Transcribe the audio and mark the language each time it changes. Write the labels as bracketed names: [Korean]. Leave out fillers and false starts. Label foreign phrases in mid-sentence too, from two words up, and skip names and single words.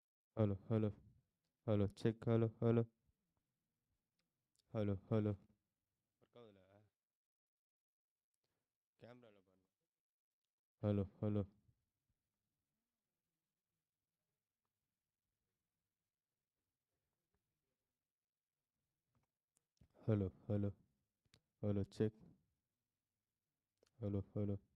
[English] Hello, hello, hello, check, hello, hello, hello, hello. [Tamil] கேமரால பாருங்க. [English] hello hello hello hello hello check hello hello